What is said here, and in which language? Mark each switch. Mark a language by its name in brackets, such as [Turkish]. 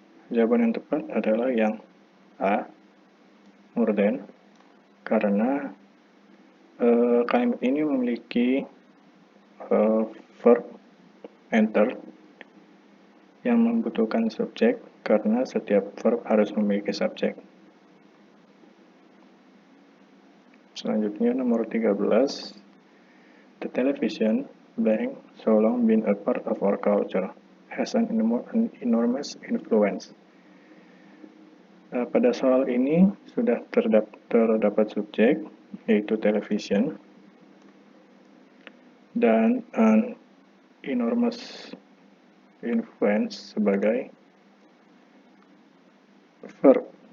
[Indonesian] Jawaban yang tepat adalah yang A, more than, karena kalimat ini memiliki verb enter yang membutuhkan subjek karena setiap verb harus memiliki subjek. Selanjutnya nomor 13, [English] the television blank so long been a part of our culture has an enormous influence. [Indonesian] Pada soal ini sudah terdapat subjek, yaitu television, dan an enormous influence sebagai verb.